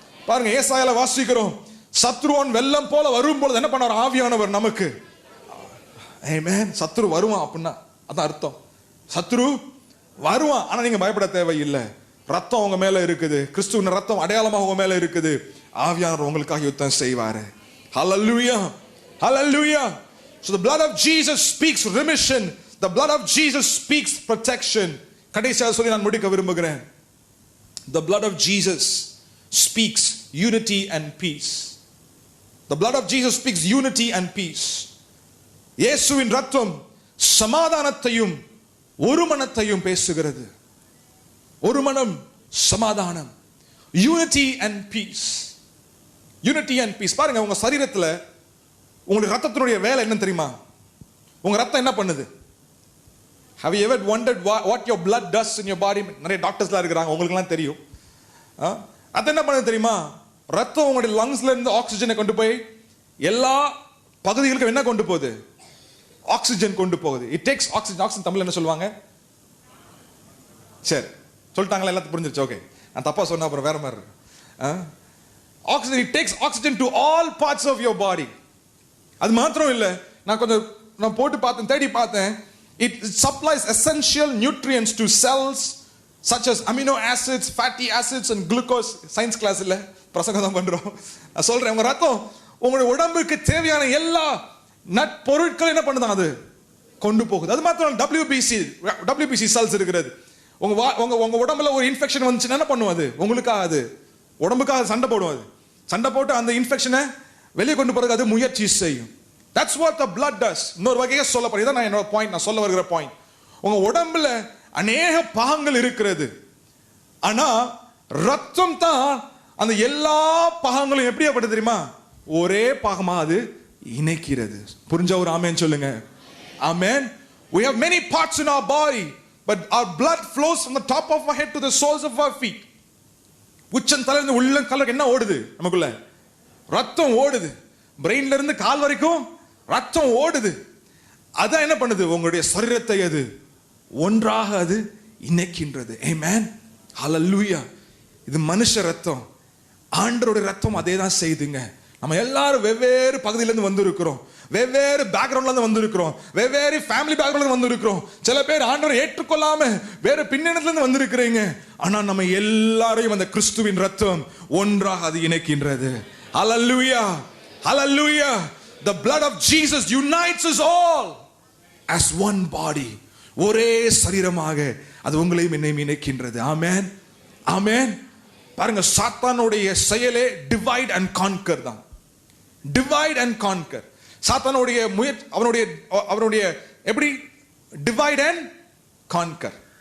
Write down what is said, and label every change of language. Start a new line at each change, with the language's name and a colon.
Tamil: பாருங்க, ஏசாயால வாசிக்கிறோம், சத்ருவன் வெள்ளம் போல வரும்போது என்ன பண்ணார் ஆவியானவர் நமக்கு. ஆமென். சத்ரு வருவான் அப்படின்னா அதான் அர்த்தம். சத்ரு வருவான், ஆனா நீங்க பயப்பட தேவையில்லை. ரத்தம் உங்க மேல இருக்குது, கிறிஸ்துவின் ரத்தம் அடையாளமாக உங்க மேல இருக்குது. ஆவியானவர் உங்களுக்காக யுத்தம் செய்வாரு.
English: Hallelujah, hallelujah. So the blood of Jesus speaks remission, the blood of Jesus speaks protection.
Tamil: கடைசியாக சொல்லி நான் முடிக்க விரும்புகிறேன்.
English: The blood of Jesus speaks unity and peace. The blood of Jesus speaks unity and peace.
Tamil: இயேசுவின் ரத்தம் சமாதானத்தையும் ஒரு மனத்தையும் பேசுகிறது. ஒரு மனம், சமாதானம்,
English: Unity and peace. Unity and peace.
Tamil: பாருங்க, உங்க சரீரத்துல உங்களுக்கு ரத்தத்தினுடைய வேலை என்ன தெரியுமா? உங்க ரத்தம் என்ன பண்ணுது?
English: Have you ever wondered what your blood does in your body?
Tamil: நிறைய டாக்டர்ஸ்லாம் இருக்கிறாங்க, உங்களுக்குலாம் தெரியும். அது என்ன பண்ணுது தெரியுமா? ரத்தம் உங்களுடைய லங்ஸ்ல இருந்து ஆக்சிஜனை கொண்டு போய் எல்லா பகுதிகளுக்கும் என்ன கொண்டு போகுது? ஆக்சிஜன் கொண்டு போகுது.
English: It takes oxygen.
Tamil: ஆக்சிஜன் தமிழ்ல என்ன சொல்லுவாங்க? சரி, சொல்லிட்டாங்களா? எல்லாத்துக்கும் புரிஞ்சிருச்சு? ஓகே, நான் தப்பா சொன்னா அப்புறம் வேற மாதிரி இருக்கு.
English: Oxygen, it takes oxygen to all parts of your body.
Tamil: அது மாத்திரம் இல்ல, நான் போட்டு பார்த்தேன், தேடி பார்த்தேன்.
English: It supplies essential nutrients to cells such as amino acids, fatty acids and glucose. Science class
Tamil: இல்ல, பிரசங்கம் தான் பண்றோம். நான் சொல்றேன், உங்க ரத்தம் உங்களுடைய உடம்புக்கு தேவையான எல்லா பொருட்கள் என்ன பண்ணுதான், அது கொண்டு போகுது. அது மாத்திரம் WBC செல்ஸ் இருக்கிறது. உங்க உடம்புல ஒரு இன்ஃபெக்ஷன் வந்துச்சுன்னா என்ன பண்ணும்? அது உங்களுக்காக, அது உடம்புக்காக சண்டை போடும். அது சண்டை போட்டு அந்த இன்ஃபெக்ஷனை வெளியே கொண்டு போறதுக்கு அது முயற்சி செய்யும்.
English: That's what the blood does.
Tamil: இன்னொரு வகையா சொல்லப்படுது. இதான் என்னோட பாயிண்ட், நான் சொல்ல வருகிற பாயிண்ட். உங்க உடம்புல அநேக பாகங்கள் இருக்கிறது, ஆனா ரத்தம் தான் அந்த எல்லா பாகங்களும் எப்படி படுது தெரியுமா? ஒரே பாகமா அது இணைக்கிறது. புரிஞ்ச ஒரு ஆமென் சொல்லுங்க. Amen.
English: We have many parts in our body, but our blood flows from the top of our head to the soles of our feet.
Tamil: உச்சம் தலையிலிருந்து உள்ளம் கால் என்ன ஓடுது? நமக்குள்ள ரத்தம் ஓடுது. பிரெயின்ல இருந்து கால் வரைக்கும் ரத்தம் ஓடுது. அதான் என்ன பண்ணுது? உங்களுடைய சரீரத்தை அது ஒன்றாக அது இணைக்கின்றது. ஆமென், ஹalleluya. இது மனுஷ ரத்தம், ஆண்டவருடைய ரத்தம் அதே தான் செய்துங்க. நம்ம எல்லாரும் வெவ்வேறு பகுதியிலிருந்து வந்திருக்கிறோம், வெவ்வேறு பேக்ரவுண்ட்ல இருந்து வந்திருக்கிறோம், வெவ்வேறு ஃபேமிலி பேக்ரவுண்ட்ல இருந்து வந்திருக்கிறோம். சில பேர் ஆண்டவரை ஏற்றுக்கொள்ளாம வேற பின்னணியில இருந்து வந்திருக்கிறீங்க. ஆனா நம்ம எல்லாரையும் அந்த கிறிஸ்துவின் ரத்தம் ஒன்றாக அது இணைக்கின்றது.
English: Hallelujah, hallelujah. The blood of Jesus unites us all as one body.
Tamil: ஒரே சரீரமாக அது உங்களையும் என்னையும் இணைக்கின்றது. ஆமென், ஆமென். பாருங்க, சாத்தானுடைய செயலே
English: divide and conquer
Tamil: தான்.
English: Divide and conquer.
Tamil: சாத்தானுடைய அவனுடைய எப்படி
English: Divide and conquer.